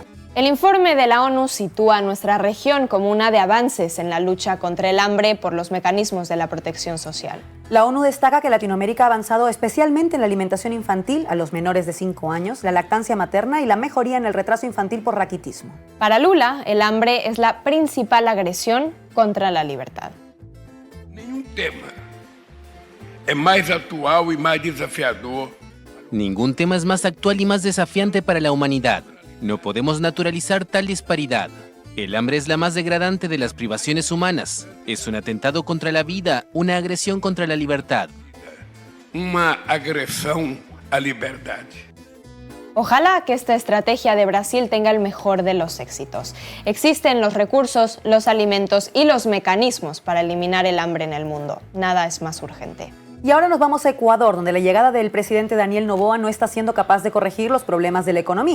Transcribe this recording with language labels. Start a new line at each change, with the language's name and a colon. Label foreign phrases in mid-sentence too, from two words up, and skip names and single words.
Spanish: El informe de la ONU sitúa a nuestra región como una de avances en la lucha contra el hambre por los mecanismos de la protección social. La ONU destaca que Latinoamérica ha avanzado especialmente en la alimentación infantil a los menores de 5 años, la lactancia materna y la mejoría en el retraso infantil por raquitismo. Para Lula, el hambre es la principal agresión contra la libertad.
Portuguese: Nenhum tema é mais atual e mais desafiador.
Spanish: Ningún tema es más actual y más desafiante para la humanidad. No podemos naturalizar tal disparidad. El hambre es la más degradante de las privaciones humanas. Es un atentado contra la vida, una agresión contra la libertad.
Portuguese: Uma agressão à liberdade.
Spanish: Ojalá que esta estrategia de Brasil tenga el mejor de los éxitos. Existen los recursos, los alimentos y los mecanismos para eliminar el hambre en el mundo. Nada es más urgente. Y ahora nos vamos a Ecuador, donde la llegada del presidente Daniel Noboa no está siendo capaz de corregir los problemas de la economía.